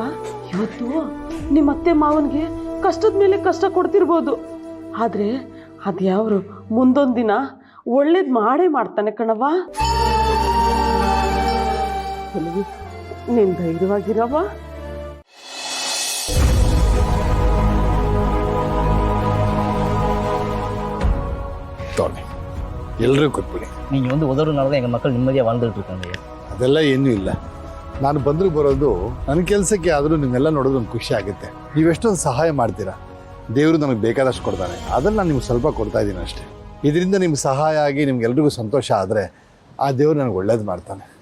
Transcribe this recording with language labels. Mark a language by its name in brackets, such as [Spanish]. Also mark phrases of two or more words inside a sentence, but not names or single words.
[Kannada] ಇವತ್ತು ನಿಮ್ಮ ಅತ್ತೆ ಮಾವನ್ಗೆ ಕಷ್ಟದ ಮೇಲೆ ಕಷ್ಟ ಕೊಡ್ತಿರ್ಬೋದು, ಆದ್ರೆ ಅದ್ಯಾವ್ರು ಮುಂದೊಂದ್ ದಿನ ಒಳ್ಳೇದ್ ಮಾಡೇ ಮಾಡ್ತಾನೆ ಕಣವ. ನೀನ್ ಧೈರ್ಯವಾಗಿರವ. ಎಲ್ಲರೂ ಕೊಟ್ಬಿಡಿ. [Tamil] நீங்கள் வந்து உதவுனால தான் எங்கள் மக்கள் நிம்மதியாக வாழ்ந்துட்டு இருக்காங்க. [Kannada] ಅದೆಲ್ಲ ಏನೂ ಇಲ್ಲ. ನಾನು ಬಂದರೂ ಬರೋದು ನನ್ನ ಕೆಲಸಕ್ಕೆ, ಆದರೂ ನಿಮ್ಮೆಲ್ಲ ನೋಡೋದು ಒಂದು ಖುಷಿ ಆಗುತ್ತೆ. ನೀವೆಷ್ಟೊಂದು ಸಹಾಯ ಮಾಡ್ತೀರಾ. ದೇವರು ನನಗೆ ಬೇಕಾದಷ್ಟು ಕೊಡ್ತಾನೆ, ಅದನ್ನು ನಾನು ನಿಮ್ಗೆ ಸ್ವಲ್ಪ ಕೊಡ್ತಾ ಇದ್ದೀನಿ ಅಷ್ಟೇ. ಇದರಿಂದ ನಿಮ್ಗೆ ಸಹಾಯ ಆಗಿ ನಿಮ್ಗೆಲ್ರಿಗೂ ಸಂತೋಷ ಆದರೆ ಆ ದೇವರು ನನಗೆ ಒಳ್ಳೇದು ಮಾಡ್ತಾನೆ.